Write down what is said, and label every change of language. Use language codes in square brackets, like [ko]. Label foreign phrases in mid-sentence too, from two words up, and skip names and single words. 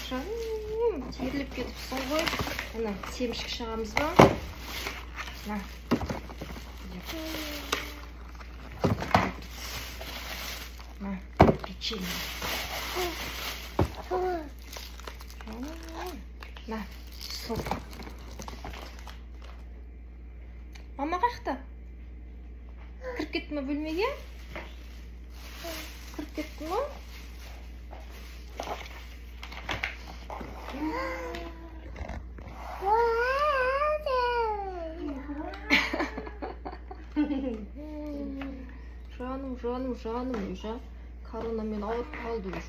[kk] Терлеп кетіпсің ғой. Ана, семшік шығамыз ба? [ru] На. Печенье. На, сок. [kk] Мама қақта? Кіріп кетті ме бөлмеге? Кіріп кетті ме? Жаным, уже коронамен ауырып қалды уже.